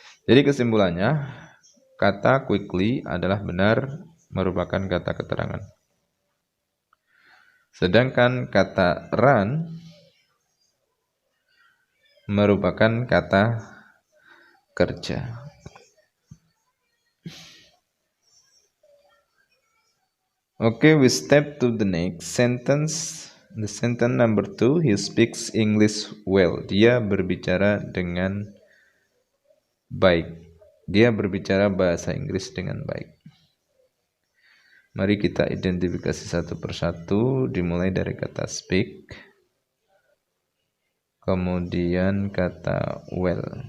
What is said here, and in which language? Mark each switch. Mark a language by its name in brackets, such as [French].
[Indonesian] Jadi kesimpulannya, kata quickly adalah benar merupakan kata keterangan. Sedangkan kata run merupakan kata kerja. [English] Okay, we step to the next sentence. The sentence number 2, he speaks English well. [Indonesian] Dia berbicara dengan baik. Dia berbicara bahasa Inggris dengan baik. Mari kita identifikasi satu persatu, dimulai dari kata speak. kemudian kata well.